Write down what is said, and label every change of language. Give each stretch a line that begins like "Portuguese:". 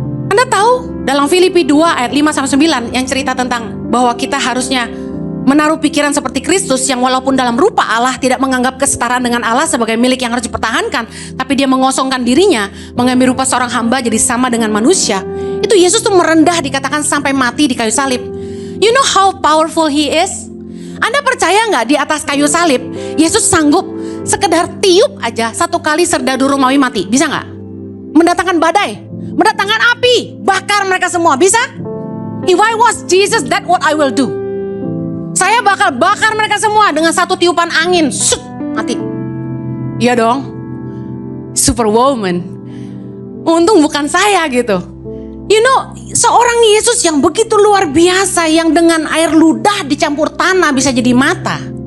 Indonesian: Anda tahu dalam Filipi 2 ayat 5-9 yang cerita tentang bahwa kita harusnya menaruh pikiran seperti Kristus yang walaupun dalam rupa Allah tidak menganggap kesetaraan dengan Allah sebagai milik yang harus dipertahankan, tapi dia mengosongkan dirinya, mengambil rupa seorang hamba jadi sama dengan manusia. Itu Yesus tuh merendah, dikatakan sampai mati di kayu salib.
English: You know how powerful he is?
Indonesian: Anda percaya gak di atas kayu salib Yesus sanggup sekedar tiup aja 1 kali serdadu Romawi mati? Bisa gak? Mendatangkan badai, mendatangkan api, bakar mereka semua. Bisa?
English: If I was Jesus, that's what I will do.
Indonesian: Saya bakal bakar mereka semua dengan 1 tiupan angin. Shut, mati. Iya dong. Superwoman. Untung bukan saya gitu.
English: You know,
Indonesian: seorang Yesus yang begitu luar biasa, yang dengan air ludah dicampur tanah bisa jadi mata.